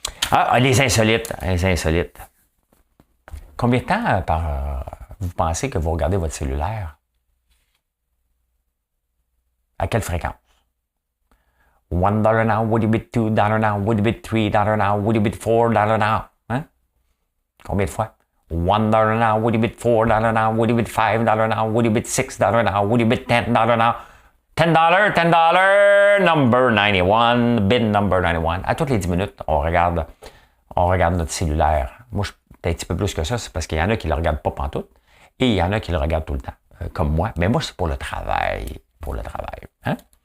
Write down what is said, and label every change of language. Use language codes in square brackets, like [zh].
[fr] Ah, les insolites. Combien de temps vous pensez que vous regardez votre cellulaire? À quelle fréquence? [en] $1 now, would it be $2 now, would it be $3 now, would it be $4 now? [fr] Hein? Combien de fois? [en] $1 now, would it be $4 now, would it be $5 now, would it be $6 now, would it be $10 now? $10, number 91, bid number 91. [fr] À toutes les 10 minutes, on regarde notre cellulaire. Moi, je suis un petit peu plus que ça, c'est parce qu'il y en a qui ne le regardent pas pantoute et il y en a qui le regardent tout le temps, comme moi. Mais moi, c'est pour le travail. Hein?